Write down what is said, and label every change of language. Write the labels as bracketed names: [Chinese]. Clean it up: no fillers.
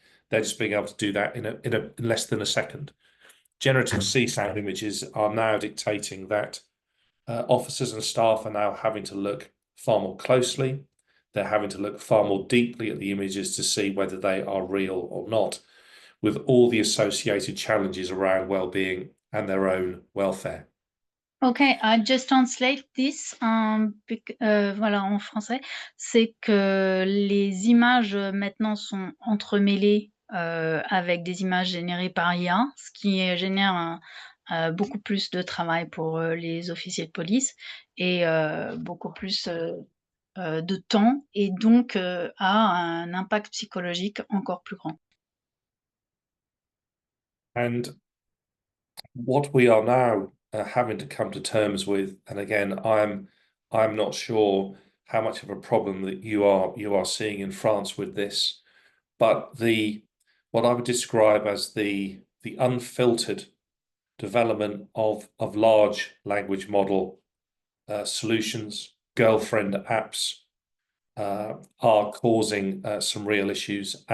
[English] They're just being able to do that in less than a second. Generative CSAT images are now dictating that officers and staff are now having to look far more closely. They're having to look far more deeply at the images to see whether they are real or not, with all the associated challenges around well-being and their own welfare. Okay, I just translate this, voilà, [French] en français. C'est que les images, maintenant sont entremêlées, avec des images générées par IA, ce qui, génère beaucoup plus de travail pour, les officiers de police et beaucoup plus, de temps et donc a un impact psychologique encore plus grand. [English] And what we are now having to come to terms with, and again, I'm not sure how much of a problem that you are seeing in France with this, but what I would describe as the unfiltered development of large language model solutions, girlfriend apps, are causing some real issues.